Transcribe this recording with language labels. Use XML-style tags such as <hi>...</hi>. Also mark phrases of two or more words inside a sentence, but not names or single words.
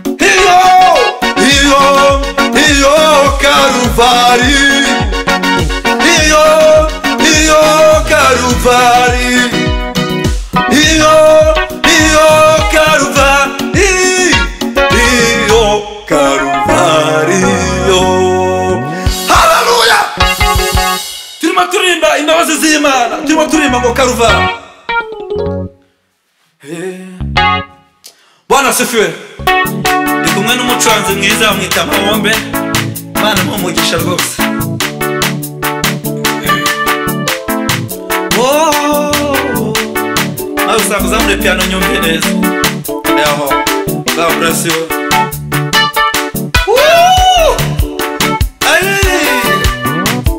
<rw>Iyo, iyo, iyo Karuvari. Iyo, iyo Karuvari. Iyo, iyo Karuvari. Iyo Karuvariyo. Haleluya! Turimo turirimba imbabazi z'Imana. Turimo turirimba ngo Karuvari.</rw> <sw>Eh. Bwana asifiwe.</sw> <rw>Ndi kumwe n'umucuranzi mwiza, bamwita Mahombe. Imana imuhe umugisha rwose. Oh. Nawe usanga uzamure piano nyumve neza. Yaho.</rw> <en>God bless you. Woo! Ay!</en>